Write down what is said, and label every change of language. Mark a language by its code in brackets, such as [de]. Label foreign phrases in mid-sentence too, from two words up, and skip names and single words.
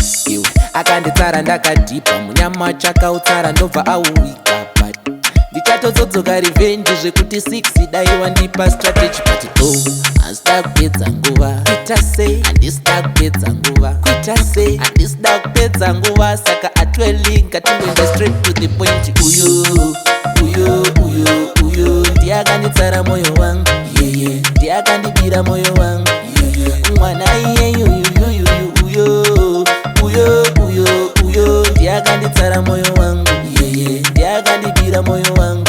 [sn] Iwe, akanditsara ndakadhibha, munyama chakautsara ndobva auwika, but ndichatozodzoka revenge zvekuti six dai wandipa strategy, but oh, handisida kupedza nguva. Kuita sei? Handisida kupedza nguva. Kuita sei? Handisida kupedza nguva, saka atweli ngatingoenda [en] straight to the point. [sn] Uyu, uyu, uyu, uyu, ndiye akanitsara moyo wangu. [en] Yeah, yeah. [sn] Ndiye akandibira moyo wangu. [en] Yeah, yeah. [sn] Mwana iye, uyu, uyu, uyu, uyu. Uyu, uyu, uyu, ndiye akanitsara moyo wangu. [en] Yeah, yeah. [sn] Ndiye akandibira moyo wangu.